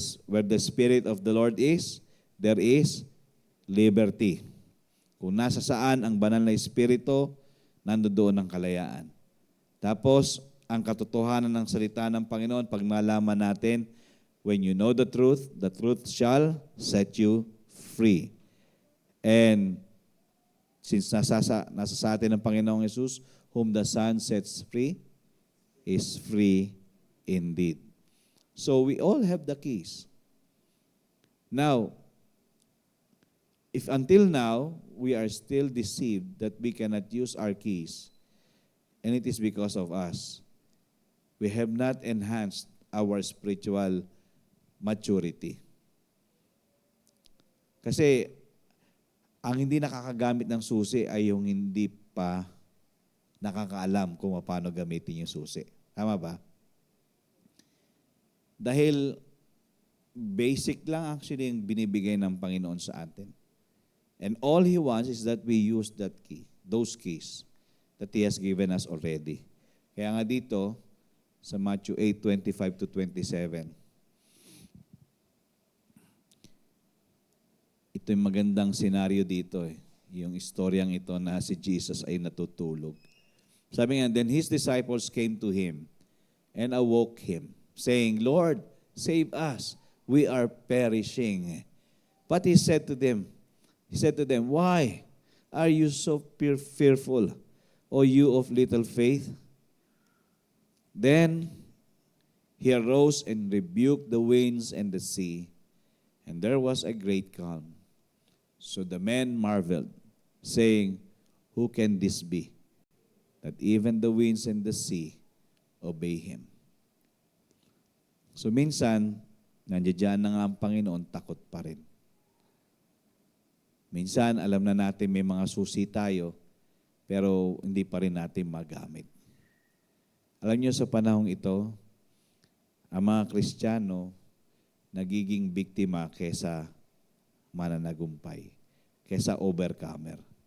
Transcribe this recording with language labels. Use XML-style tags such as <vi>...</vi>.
<en>Where the Spirit of the Lord is, there is liberty.</en> <tl>Kung nasa saan ang banal na Espiritu, nandoon ang kalayaan. Tapos, ang katotohanan ng salita ng Panginoon, pag malaman natin,</tl> <en>when you know the truth shall set you free. And since</en> <tl>nasa sa atin ang Panginoong</tl> <en>Jesus, whom the Son sets free, is free indeed. So we all have the keys. Now, if until now, we are still deceived that we cannot use our keys, and it is because of us, we have not enhanced our spiritual maturity.</en> <tl>Kasi, ang hindi nakakagamit ng susi ay yung hindi pa nakakaalam kung paano gamitin yung susi. Tama ba? Dahil basic lang actually yung binibigay ng Panginoon sa atin.</tl> <en>And all He wants is that we use that key, those keys that He has given us already.</en> <tl>Kaya nga dito, sa Matthew 8:25 to 27. Ito yung magandang senaryo dito yung istoryang ito na si Jesus ay natutulog. Sabi nga,</tl> <en>then His disciples came to Him and awoke Him, saying, Lord, save us, we are perishing. But He said to them, why are you so fearful, O you of little faith? Then He arose and rebuked the winds and the sea, and there was a great calm. So the men marveled, saying, who can this be, that even the winds and the sea obey Him?</en> <tl>So minsan, nandiyan na nga ang Panginoon, takot pa rin. Minsan, alam na natin may mga susi tayo, pero hindi pa rin natin magamit. Alam niyo sa panahong ito, ang mga Kristiyano nagiging biktima kesa mananagumpay, kesa overcomer.</tl>